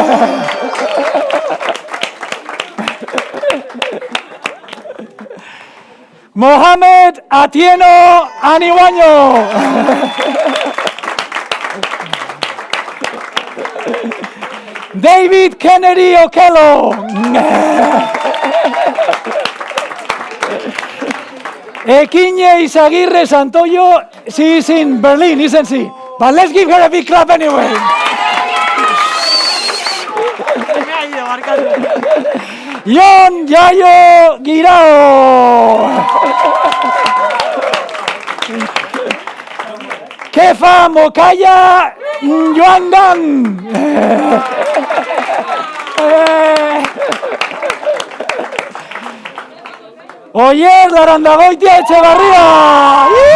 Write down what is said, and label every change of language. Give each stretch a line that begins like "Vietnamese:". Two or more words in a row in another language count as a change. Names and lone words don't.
English: Mohamed Atieno Aniwaño. David Kennedy Okello. Ekinye Isaguirre Santoyo. She's in Berlin, isn't she? But let's give her a big clap anyway. Yon Yayo Guirao. Kefa Mokaya Yuangan. Oyer Larandagoitia Echevarría.